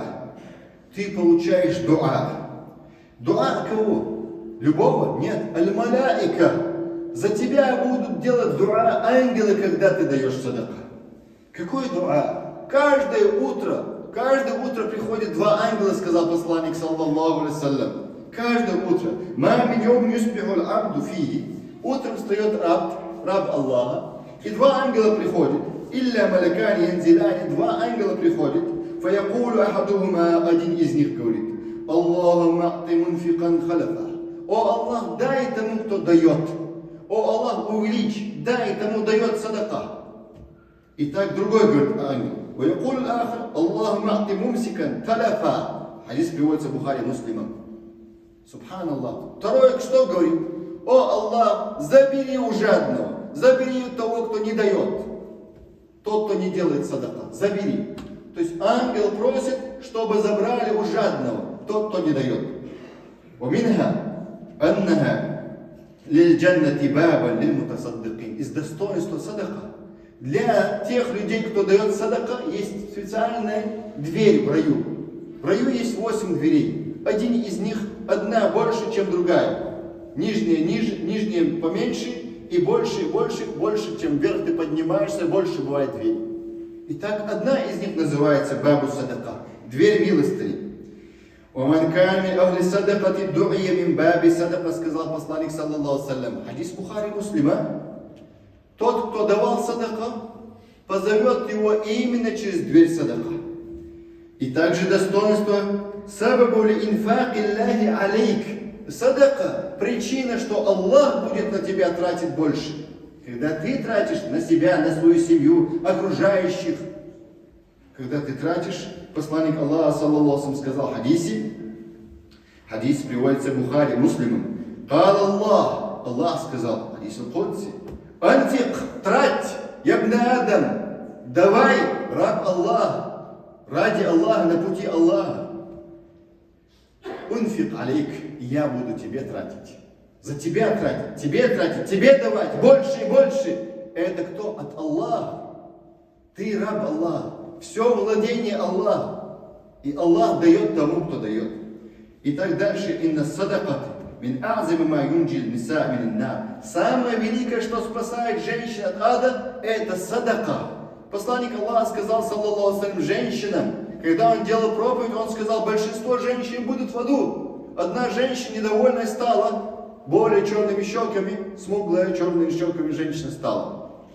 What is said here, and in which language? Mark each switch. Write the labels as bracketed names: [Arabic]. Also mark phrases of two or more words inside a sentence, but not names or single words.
[Russian] Ты получаешь дуа. Дуа кого? Любого? Нет. Аль-маляика. За тебя будут делать дуа ангелы, когда ты даешь садака. Какой дуа? Каждое утро приходит 2 ангела, сказал посланник, [Arabic] صلى الله عليه. [Russian] Каждое утро. [Arabic] «ما من يوم يصبح العبد فيه». [Russian] Утром встает раб Аллаха, и 2 ангела приходят. [Arabic] «إلا ملكان ينزلان», [Russian] 2 ангела приходят. [Arabic] «فيقول أحدهما», [Russian] один из них говорит: [Arabic] «اللهم أعط منفقا خلفا». [Russian] О Аллах, дай тому, кто дает. О Аллах, увеличь, дай тому, дает садака. И так другой говорит ангел: [Arabic] «ويقول الآخر اللهم أعط ممسكا تلفا». [Russian] Хадис приводится в Бухари, Муслима. Субханаллах. Второй что говорит? О Аллах, забери у жадного, забери у того, кто не дает. Тот, кто не делает садака, забери. То есть ангел просит, чтобы забрали у жадного, тот, кто не дает. [Arabic] ومنها أنها للجنة بابا للمتصدقين. [Russian] Из достоинства садака. Для тех людей, кто дает садака, есть специальная дверь в раю. В раю есть 8 дверей. Один из них, одна больше, чем другая. Нижняя поменьше, и больше, чем вверх ты поднимаешься, больше бывает дверь. Итак, одна из них называется бабу садака, дверь милостыни. [Arabic] «ومن كان من أهل الصدقة دعي من باب الصدقة», [Russian] сказал посланник, [Arabic] صلى الله عليه. [Russian] Хадис Бухари, Муслима. Тот, кто давал садака, позовет его именно через дверь садака. И также достоинство [Arabic] سبب لإنفاق الله عليك. [Russian] Садака – причина, что Аллах будет на тебя тратить больше. Когда ты тратишь на себя, на свою семью, окружающих. Когда ты тратишь, посланник Аллаха, [Arabic] صلى الله عليه, [Russian] сказал в хадисе, хадис приводится в Бухари, Муслимом. [Arabic] «قال الله», [Russian] Аллах сказал, [Arabic] حديث القدسي: [Russian] «Антик, трать, [Arabic] يا ابن آدم, [Russian] давай, раб Аллах, ради Аллаха, на пути Аллаха. [Arabic] أنفق عليك, [Russian] я буду тебе тратить». За тебя тратить, тебе давать больше и больше. Это кто? От Аллаха. Ты раб Аллаха. Все владение Аллаха. И Аллах дает тому, кто дает. И так дальше. [Arabic] إن الصدقة من أعظم ما ينجي النساء من النار. [Russian] Самое великое, что спасает женщин от ада, это садака. Посланник Аллаха сказал, [Arabic] صلى الله عليه [Russian] женщинам, когда он делал проповедь, он сказал, большинство женщин будут в аду. Одна женщина недовольная стала, более черными щеками, смуглая черными щеками женщина стала.